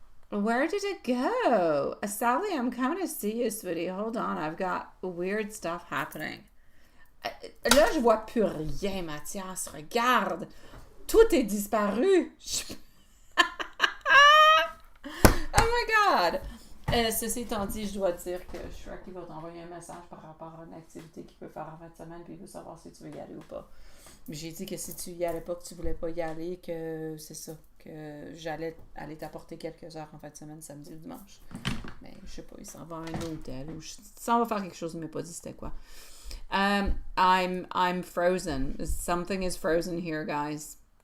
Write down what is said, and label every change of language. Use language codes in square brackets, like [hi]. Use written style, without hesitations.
[en] Where did it go? Sally, I'm coming to see you, sweetie. Hold on, I've got weird stuff happening. [fr] Là, je vois plus rien, Mathias. Regarde. Tout est disparu. [en] Oh my God. [fr] Ceci étant dit, je dois dire que Shrek va t'envoyer un message par rapport à une activité qu'il peut faire en fin de semaine, puis il veut savoir si tu veux y aller ou pas. J'ai dit que si tu y allais pas, que tu voulais pas y aller, que c'est ça, que j'allais aller t'apporter quelques heures en fin de semaine, samedi ou dimanche. Mais je sais pas, il s'en va à un hôtel ou il s'en va faire quelque chose, il m'a pas dit c'était quoi. [en] I'm frozen. Something is frozen here, guys.